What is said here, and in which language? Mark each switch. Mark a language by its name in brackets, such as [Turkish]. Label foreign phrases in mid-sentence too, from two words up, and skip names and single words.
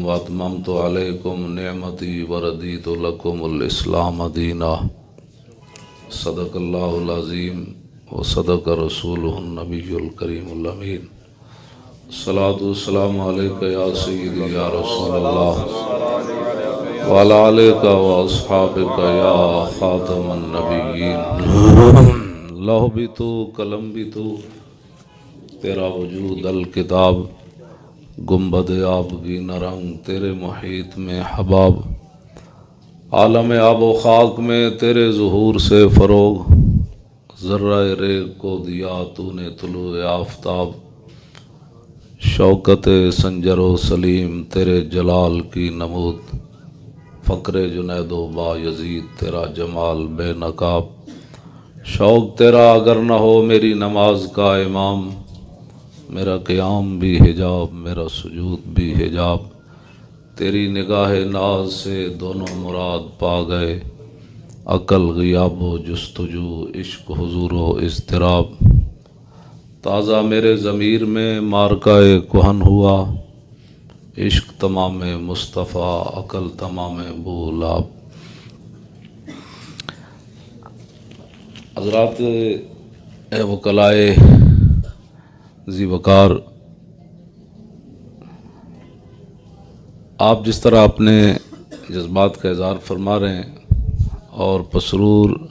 [Arabic] واتممت عليكم نعمتي ورضيت لكم الاسلام دينا صدق الله العظيم وصدق رسوله النبي الكريم الأمين الصلاة والسلام عليك يا سيدي يا رسول الله وعلى آلك وأصحابك يا خاتم النبيين [Urdu] لوح بھی تو قلم بھی تو تیرا وجود الکتاب گنبد آب بھی نرنگ تیرے محیط میں حباب عالم آب و خاک میں تیرے ظہور سے فروغ ذرہ ریگ کو دیا تو نے طلوع آفتاب شوکت سنجر و سلیم تیرے جلال کی نمود فقر جنید و با یزید تیرا جمال بے نقاب شوق تیرا اگر نہ ہو میری نماز کا امام میرا قیام بھی حجاب میرا سجود بھی حجاب تیری نگاہ ناز سے دونوں مراد پا گئے عقل غیاب و جستجو عشق حضور و اضطراب تازہ میرے ضمیر میں مارکہ کہن ہوا عشق تمام مصطفیٰ عقل تمام بولاب حضرات وکلائے ذی وقار، آپ جس طرح اپنے جذبات کا اظہار فرما رہے ہیں اور پسرور